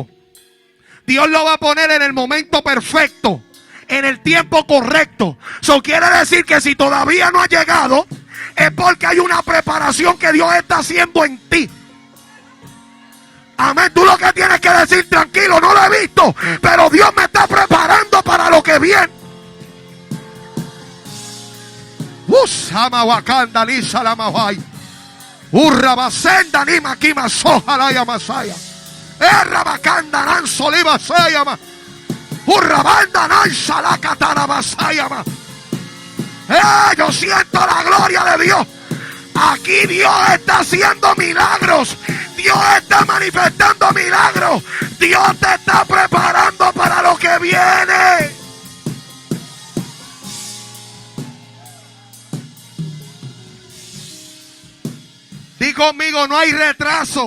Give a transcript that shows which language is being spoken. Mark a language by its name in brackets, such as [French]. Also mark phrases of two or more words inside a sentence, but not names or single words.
[Spanish] Dios lo va a poner en el momento perfecto, en el tiempo correcto. Eso quiere decir que si todavía no ha llegado, es porque hay una preparación que Dios está haciendo en ti. Amén. Tú lo que tienes que decir: tranquilo, no lo he visto, pero Dios me está preparando para lo que viene. Usama wakanda ni salamawai. Urrabasenda ni makima soja ya masaya. Errabakanda nan soliva sayama. Urrabanda nan salakatana masayama. Yo siento la gloria de Dios. Aquí Dios está haciendo milagros. Dios está manifestando milagros. Dios te está preparando para lo que viene. Di conmigo: no hay retraso.